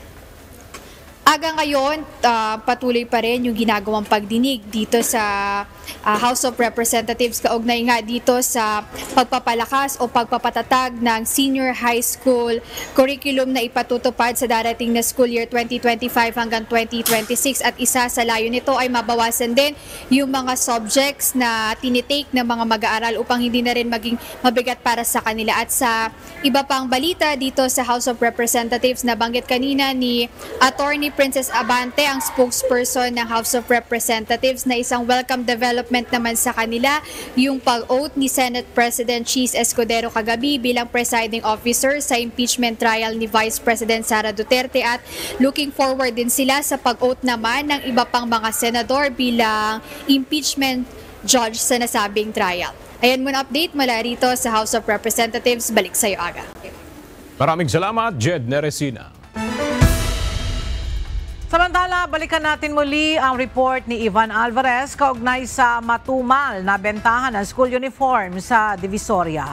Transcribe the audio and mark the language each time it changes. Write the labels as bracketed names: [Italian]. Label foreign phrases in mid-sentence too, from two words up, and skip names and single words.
[Filipino] Aga ngayon, patuloy pa rin yung ginagawang pagdinig dito sa House of Representatives kaugnay nga dito sa pagpapalakas o pagpapatatag ng [English] senior high school curriculum [Filipino] na ipatutupad sa darating na [English] school year [Filipino] 2025 hanggang 2026 at isa sa layo nito ay mabawasan din yung mga subjects na tinitake ng mga mag-aaral upang hindi na rin maging mabigat para sa kanila. At sa iba pang balita dito sa House of Representatives, nabanggit kanina ni Attorney Princess Abante, ang spokesperson ng House of Representatives, na isang [English] welcome development [Filipino] naman sa kanila yung pag-oath ni Senate President Cheese Escudero kagabi bilang [English] presiding officer [Filipino] sa [English] impeachment trial [Filipino] ni Vice President Sara Duterte, at [English] looking forward [Filipino] din sila sa pag-oath naman ng iba pang mga senador bilang [English] impeachment judge [Filipino] sa nasabing trial. Ayan muna update mula rito sa House of Representatives. Balik sa'yo, Aga. Maraming salamat, Jed Neresina. Samantala, balikan natin muli ang report ni Ivan Alvarez kaugnay sa matumal na bentahan ng [English] school uniform [Filipino] sa Divisoria.